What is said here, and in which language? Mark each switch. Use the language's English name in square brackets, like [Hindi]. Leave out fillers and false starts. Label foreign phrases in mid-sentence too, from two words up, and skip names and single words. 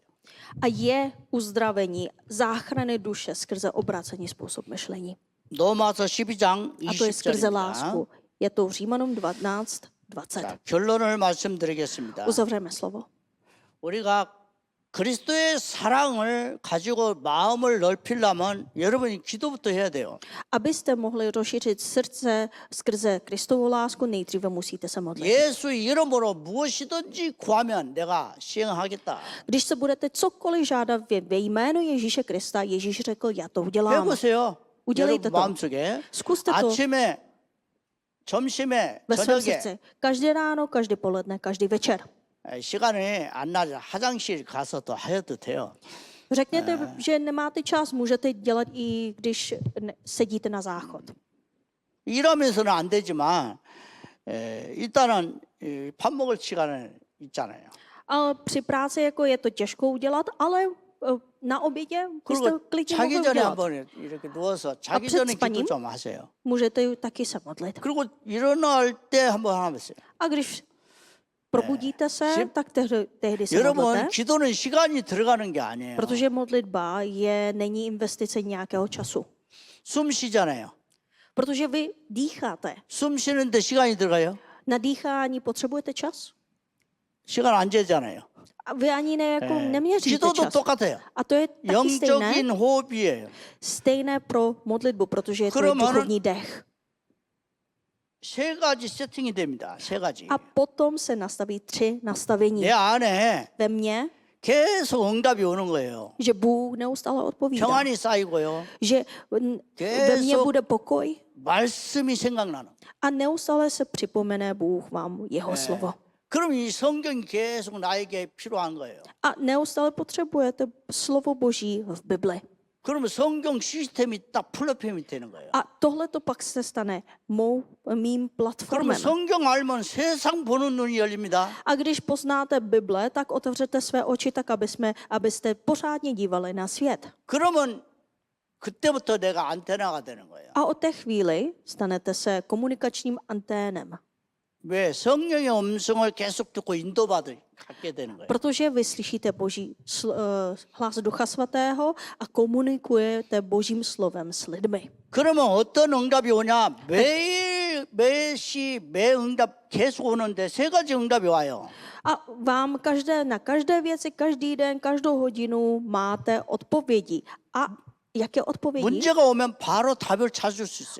[Czech] A je uzdravení záchrany duše skrze obrácený způsob myšlení. [Korean] 로마서 12장 [Czech] A to je skrze [Korean] 20절입니다. [Czech] lásku. Je to v Římanům 12:20. [Korean] 자, 결론을 말씀드리겠습니다. [Czech] Uzavřeme slovo. [Korean] 우리가 그리스도의 사랑을 가지고 마음을 넓히려면 여러분이 기도부터 해야 돼요. [Czech] Abyste mohli rozšířit srdce skrze Kristovu lásku, nejdříve musíte se modlit. [Korean] 예수 이름으로 무엇이든지 구하면 내가 시행하겠다. [Czech] Když se budete cokoliv žádat ve jménu Ježíše Krista, Ježíš řekl, já to udělám. [Korean] 해보세요. [Czech] Udělejte [Korean] 여러분 [Czech] to. [Korean] 마음속에 [Czech] Zkuste to [Korean] 아침에 점심에 [Czech] ve svém [Korean] 저녁에 [Czech] srdci. Každé ráno, každé poledne, každý večer. [Korean] 시간이 안 나죠. 화장실 가서 또 하셔도 돼요. [Czech] Řekněte, že nemáte čas, můžete dělat i když sedíte na záchod. [Korean] 이러면서는 안 되지만 일단은 밥 먹을 시간은 있잖아요. [Czech] Ale při práci jako je to těžko udělat, ale na obědě byste [Korean] 그리고 [Czech] klidně [Korean] 자기 [Czech] mohli [Korean] 전에 [Czech] udělat. [Korean] 한번 이렇게 누워서 자기 [Czech] před [Korean] 전에 [Czech] spaním? [Korean] 기도 좀 하세요. [Czech] Můžete taky se modlit. [Korean] 그리고 일어날 때 한번 하면서요. [Czech] A když probudíte se, Že- tak tehdy se [Korean] 여러분 [Czech] modlete, [Korean] 기도는 시간이 들어가는 게 아니에요. [Czech] protože modlitba není investice nějakého času. [Korean] 숨 쉬잖아요. [Czech] Protože vy dýcháte. [Korean] 숨 쉬는데 시간이 들어가요. [Czech] Na dýchání potřebujete čas. [Korean] 시간 안 재잖아요. [Czech] A vy ani neměříte [Korean] 기도도 [Czech] čas. [Korean] 똑같아요. [Czech] A to je taky stejné, [Korean] 영적인 호흡이에요. [Czech] stejné pro modlitbu, protože je to [Korean] 그러면은- [Czech] duchovní dech. [Korean] 세 가지 세팅이 됩니다. 세 가지. [Czech] A potom se nastaví 3 nastavení. [Korean] 내 안에 [Czech] Ve mně, [Korean] 계속 응답이 오는 거예요. [Czech] že Bůh neustále odpovídá. [Korean] 평안이 쌓이고요. [Czech] Že ve mně [Korean] 계속 [Czech] bude pokoj [Korean] 말씀이 생각나는. [Czech] a neustále se připomene Bůh vám jeho slovo. [Korean] 그럼 이 성경이 계속 나에게 필요한 거예요. [Czech] A neustále potřebujete slovo Boží v Bibli. [Korean] 그러면 성경 시스템이 딱 플랫폼이 되는 거예요. [Czech] A tohle to pak se stane mým [Korean] 그러면 [Czech] platformem. [Korean] 성경 알면 세상 보는 눈이 열립니다. [Czech] A když poznáte Bible, tak otevřete své oči tak, abyste pořádně dívali na svět. [Korean] 그러면 그때부터 내가 안테나가 되는 거예요. [Czech] A od té chvíli stanete se komunikačním anténem. [Korean] 왜 성령의 음성을 계속 듣고 갖게 되는 거예요. [Czech] Protože vy slyšíte Boží hlas Ducha Svatého a komunikujete Božím slovem s lidmi. [Korean] 그러면 어떤 응답이 오냐? 매 응답 계속 오는데 세 가지 응답이 와요. [Czech] A vám na každé věci, každý den, každou hodinu máte odpovědi. A jaké odpovědi? [Korean] 문제가 오면 바로 답을 찾을 수 있어요.